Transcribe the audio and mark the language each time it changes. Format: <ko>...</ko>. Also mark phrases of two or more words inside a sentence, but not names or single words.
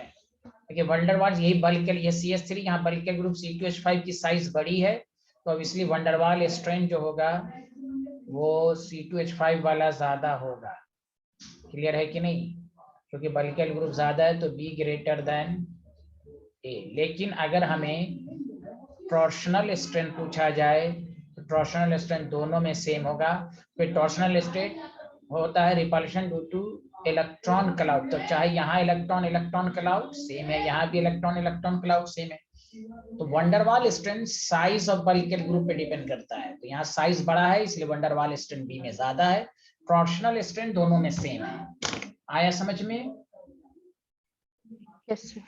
<hi>देखिए van der Waal यही बल्क, ये CH3, यहाँ</hi> <en>bulk group</en> <hi>C2H5 की साइज बड़ी है तो अब इसलिए van der Waal स्ट्रेन जो होगा वो C2H5 वाला ज्यादा होगा। क्लियर है कि नहीं? क्योंकि</hi> <en>bulky group</en> <hi>ज्यादा है तो B</hi> <en>greater than</en> <hi>A। लेकिन अगर हमें</hi> <en>torsional strain</en> <hi>पूछा जाए तो</hi> <en>torsional strain</en> <hi>दोनों में सेम होगा। फिर</hi> <en>torsional strain</en> <hi>होता है</hi> <en>repulsion due to electron cloud,</en> <hi>तो चाहे यहाँ</hi> <en>electron electron cloud same</en> <hi>है, यहाँ भी</hi> <en>electron electron cloud same</en> <hi>है। तो van der Waal</hi> <en>strain size of bulky group</en> <hi>पे डिपेंड करता है, तो यहाँ साइज बड़ा है इसलिए van der Waal स्ट्रेन बी में ज्यादा है,</hi> <en>torsional strain</en> <hi>दोनों में सेम है। आया समझ में?</hi> <en>yes sir.</en>